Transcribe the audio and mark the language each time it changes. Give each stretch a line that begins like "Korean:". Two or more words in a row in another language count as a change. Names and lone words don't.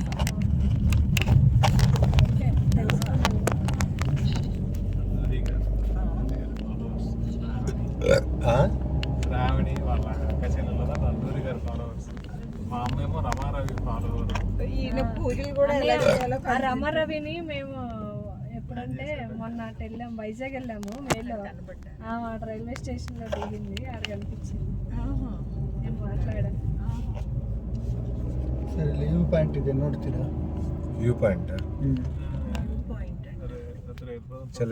Telugu: శ్రావణి వాళ్ళ అక్క చెల్లెలు నందూరి గారు ఫాలోవర్స్, మా అమ్మేమో రమారవి ఫాలోవర్. ఈయన పూజలు కూడా రమారవిని మేము ఎప్పుడంటే మొన్న వెళ్ళాము, వైజాగ్ వెళ్ళాము. మేలో రైల్వే స్టేషన్ లో దిగింది, ఆడ కనిపించింది. నేను మాట్లాడాను.
Kannada: ಸರಿ
English: view point
Kannada: ಇದೆ ನೋಡ್ತೀರಾ?
English: view point
Telugu: చలో